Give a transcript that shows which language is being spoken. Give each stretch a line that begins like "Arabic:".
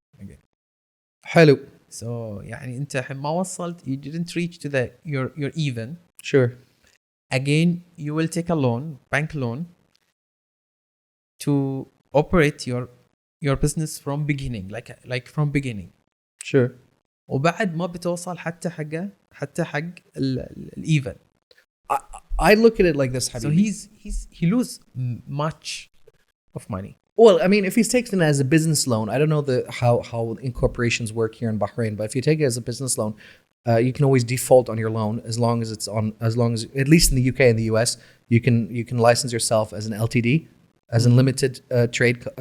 English: Okay. حلو. So
Arabic: يعني أنت ما وصلت,
English: you didn't reach to your even. Sure. Again, you will take a loan, bank loan, to operate your business from beginning, like from beginning. Sure.
Arabic: وبعد ما بتوصل حتى حق even.
English: I look at it like this, Habibi. So he lose much of money. Well, I mean, if he's taken it as a business loan, I don't know how incorporations work here in Bahrain, but if you take it as a business loan, you can always default on your loan as long as at least in the UK and the US, you can license yourself as an LTD, as a limited trade.